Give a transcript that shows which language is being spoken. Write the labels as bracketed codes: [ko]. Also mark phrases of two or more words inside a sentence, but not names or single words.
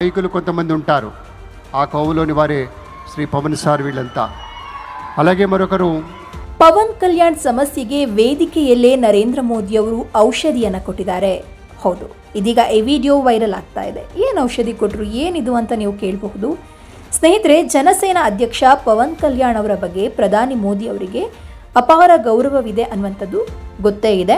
[te] నాయకులు కొంతమంది ఉంటారు. ఆ కోవలోని వారే శ్రీ పవన్ సార్ వీళ్ళంతా. అలాగే మరొకరు [kn] ಪವನ್ ಕಲ್ಯಾಣ್ ಸಮಸ್ಯೆಗೆ ವೇದಿಕೆಯಲ್ಲೇ ನರೇಂದ್ರ ಮೋದಿಯವರು ಔಷಧಿಯನ್ನು ಕೊಟ್ಟಿದ್ದಾರೆ. ಹೌದು, ಇದೀಗ ಈ ವಿಡಿಯೋ ವೈರಲ್ ಆಗ್ತಾ ಇದೆ. ಏನು ಔಷಧಿ ಕೊಟ್ಟರು, ಏನಿದು ಅಂತ ನೀವು ಕೇಳಬಹುದು. ಸ್ನೇಹಿತರೆ, ಜನಸೇನಾ ಅಧ್ಯಕ್ಷ ಪವನ್ ಕಲ್ಯಾಣ್ ಅವರ ಬಗ್ಗೆ ಪ್ರಧಾನಿ ಮೋದಿ ಅವರಿಗೆ ಅಪಾರ ಗೌರವವಿದೆ ಅನ್ನುವಂಥದ್ದು ಗೊತ್ತೇ ಇದೆ.